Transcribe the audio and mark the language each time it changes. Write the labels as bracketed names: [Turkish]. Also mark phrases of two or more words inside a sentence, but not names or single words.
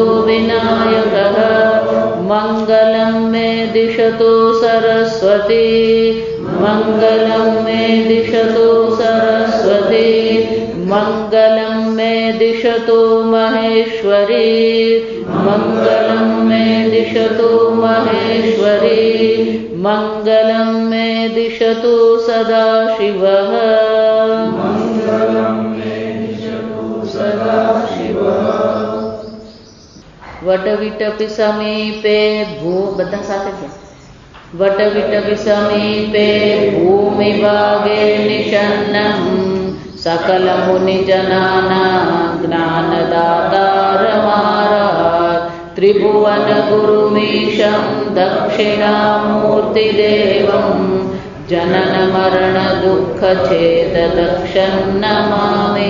[Sanskrit] विनायकः मङ्गलं मे दिशतु सरस्वती मङ्गलं मे दिशतु सरस्वती मङ्गलं मे दिशतु महेश्वरी मङ्गलं मे दिशतु महेश्वरी मङ्गलं मे दिशतु सदाशिवः वटविटपि समीपे [Gujarati] બધા સાથે છે [Sanskrit] वटविटपि समीपे भूमिभागे निषन्नं सकलमुनिजनानां ज्ञानदातारमारात् त्रिभुवनगुरुमीशं दक्षिणामूर्तिदेवं जननमरणदुःखच्छेददक्षं नमामि।